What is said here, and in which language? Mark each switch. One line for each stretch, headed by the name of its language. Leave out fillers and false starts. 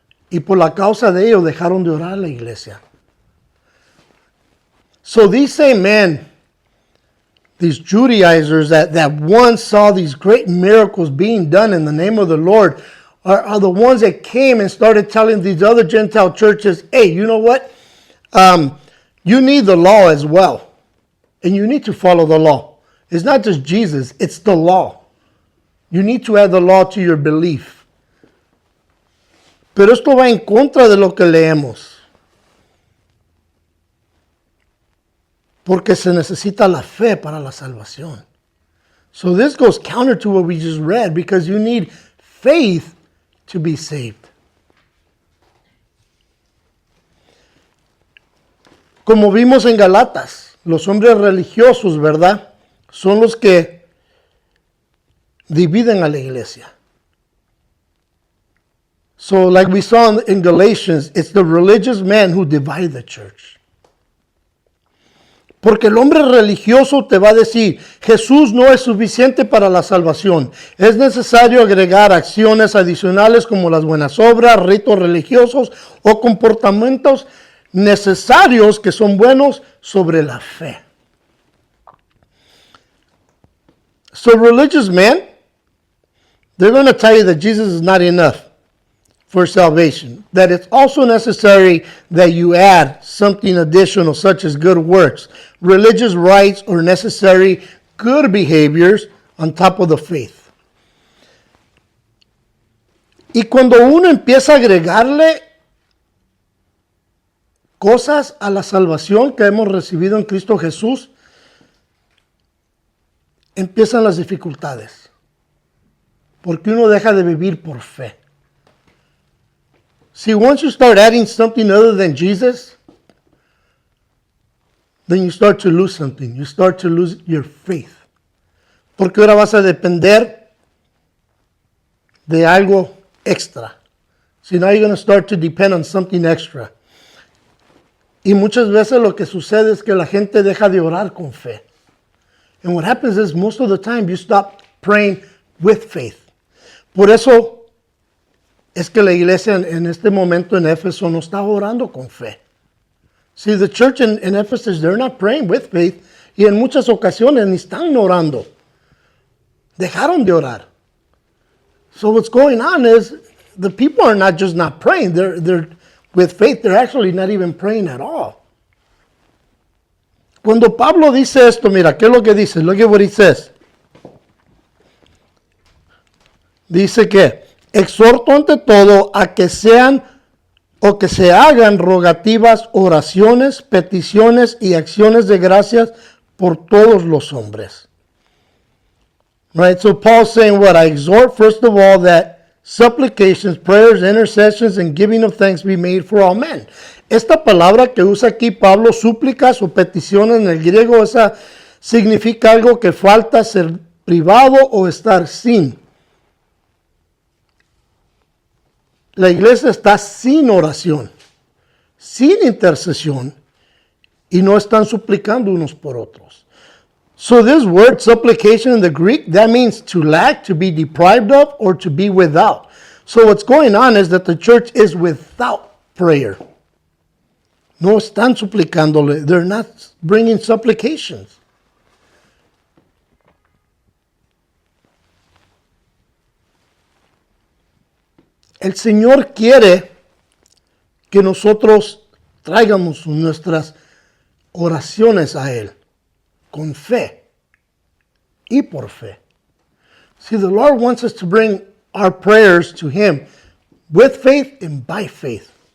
Spanish: Y por la causa de ello dejaron de orar a la iglesia.
English: So these same men, these Judaizers that once saw these great miracles being done in the name of the Lord are the ones that came and started telling these other Gentile churches, hey, you know what? You need the law as well. And you need to follow the law. It's not just Jesus, it's the law. You need to add the law to your belief.
Spanish: Pero esto va en contra de lo que leemos. Porque se necesita la fe para la salvación.
English: So this goes counter to what we just read, because you need faith to be saved.
Spanish: Como vimos en Galatas, los hombres religiosos, ¿verdad? Son los que dividen a la iglesia.
English: So like we saw in Galatians, it's the religious men who divide the church.
Spanish: Porque el hombre religioso te va a decir, Jesús no es suficiente para la salvación. Es necesario agregar acciones adicionales como las buenas obras, ritos religiosos o comportamientos necesarios que son buenos sobre la fe.
English: So religious men, they're going to tell you that Jesus is not enough for salvation, that it's also necessary that you add something additional, such as good works, religious rites, or necessary good behaviors on top of the faith.
Spanish: Y cuando uno empieza a agregarle cosas a la salvación que hemos recibido en Cristo Jesús, empiezan las dificultades. Porque uno deja de vivir por fe.
English: See, once you start adding something other than Jesus, then you start to lose something. You start to lose your faith.
Spanish: Porque ahora vas a depender de algo extra.
English: So now you're going to start to depend on something extra.
Spanish: Y muchas veces lo que sucede es que la gente deja de orar con fe.
English: And what happens is most of the time you stop praying with faith.
Spanish: Por eso es que la iglesia en este momento en Éfeso no está orando con fe.
English: See, the church in Ephesus, they're not praying with faith.
Spanish: Y en muchas ocasiones ni están orando. Dejaron de orar.
English: So what's going on is the people are not just not praying. They're with faith. They're actually not even praying at all.
Spanish: Cuando Pablo dice esto, mira, ¿qué es lo que dice?
English: Look at what he says.
Spanish: Dice que exhorto ante todo a que sean o que se hagan rogativas, oraciones, peticiones y acciones de gracias por todos los hombres.
English: Right, so Paul's saying what? I exhort first of all that supplications, prayers, intercessions, and giving of thanks be made for all men.
Spanish: Esta palabra que usa aquí Pablo, súplicas o peticiones en el griego, esa significa algo que falta, ser privado o estar sin. La iglesia está sin oración, sin intercesión, y no están suplicando unos por otros.
English: So this word supplication in the Greek, that means to lack, to be deprived of, or to be without. So what's going on is that the church is without prayer.
Spanish: No están suplicándole.
English: They're not bringing supplications.
Spanish: El Señor quiere que nosotros traigamos nuestras oraciones a Él con fe y por fe.
English: See, the Lord wants us to bring our prayers to Him with faith and by faith.